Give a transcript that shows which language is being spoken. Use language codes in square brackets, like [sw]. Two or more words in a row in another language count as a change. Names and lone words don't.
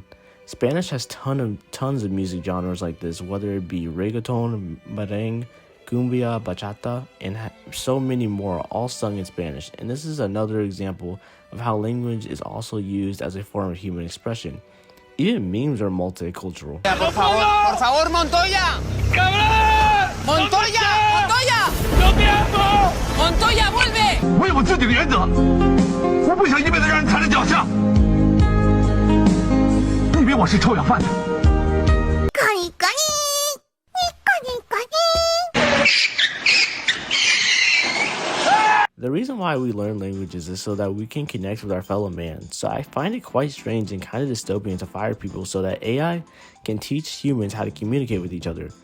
[en] Spanish has tons of music genres like this, whether it be reggaeton, merengue, cumbia, bachata, and so many more, all sung in Spanish. And this is another example of how language is also used as a form of human expression. Even memes are multicultural. [es] Por favor, Montoya! ¡Cabrón! ¡Montoya! ¡Montoya! ¡No te amo! ¡Montoya, vuelve! [zh] 我有我自己的原则，我不想一辈子让人踩在脚下。你以为我是臭氧贩子？ [en] The reason why we learn languages is so that we can connect with our fellow man. So I find it quite strange and kind of dystopian to fire people so that AI can teach humans how to communicate with each other.